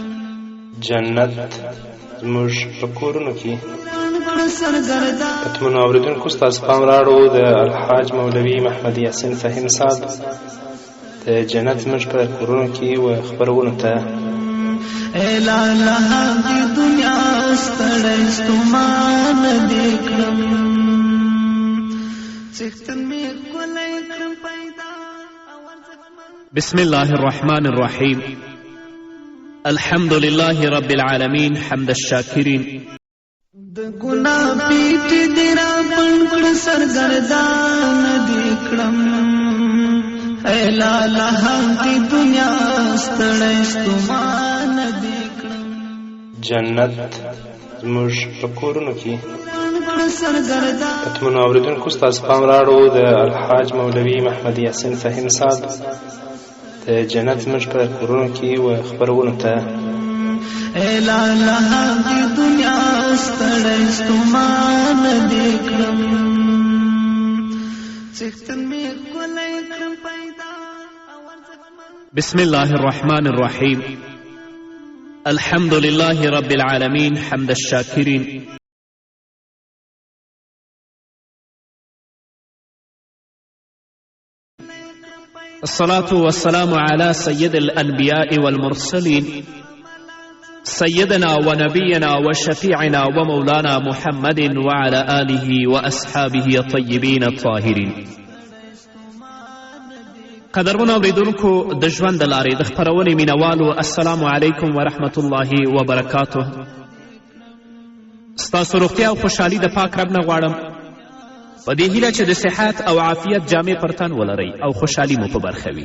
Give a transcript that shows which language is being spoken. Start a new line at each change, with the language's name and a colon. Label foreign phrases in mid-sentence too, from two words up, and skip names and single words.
Pashto: جنت زموږ په کورونو کې پتمنو اورېدونکو ستاسو پام راړو د الحاج مولوي محمد یاسین فهیم صاحب د جنت زموږ په کورونو کې و خپرونو ته اے لاله دې دنیا ستړی ستومان دې کړم څښتن مې ښکلی کړم پیدا.
Arabic: بسم الله الرحمن الرحيم. الحمد لله رب العالمين حمد الشاكرين.
Pashto: د ګناه پیټ دې را پڼ کړ سرګردان دې کړم اے لاله دې دنیا ستړی ستومان دې کړم. جنت زموږ په کورونو کې پتمنو اورېدونکو ستاسو پام راړو د الحاج مولوي محمد یاسین فهیم صاحب د جنت زموږ په کورونو کې و خپرونو ته اے لاله دې دنیا ستړی ستومان دې کړم څښتن مې ښکلی کړم پیدا.
Arabic: بسم الله الرحمن الرحيم. الحمد لله رب العالمين حمد الشاكرين. الصلاة والسلام على سيد الأنبياء والمرسلين سيدنا ونبينا وشفيعنا ومولانا محمد وعلى آله وأصحابه الطيبين الطاهرين.
Pashto: قدرمنو اوریدونکو د ژوند د لارې د خپرونې مینوالو
Arabic: السلام علیکم ورحمت الله وبرکاته.
Pashto: ستاسو روغتیا او خوشحالي د پاک رب نه غواړم په دې هیله چې د صحت او عافیت جامې پر تن ولرئ او خوشحالي مو په برخه وي.